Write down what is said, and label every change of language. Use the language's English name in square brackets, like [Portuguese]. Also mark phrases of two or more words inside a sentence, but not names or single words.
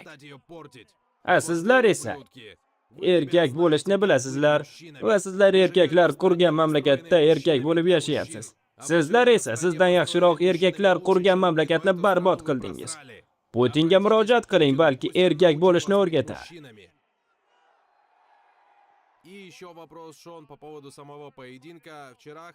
[Uzbek] Sizlar esa erkak bo'lishni bilasizlar va sizlar erkaklar qurgan mamlakatda erkak bo'lib yashayapsiz. Sizlar esa sizdan yaxshiroq erkaklar qurgan mamlakatni barbod qildingiz. Putinga murojaat qiling, balki erkak bo'lishni o'rgatar. [Russian] И еще вопрос, Шон, по поводу самого поединка. Вчера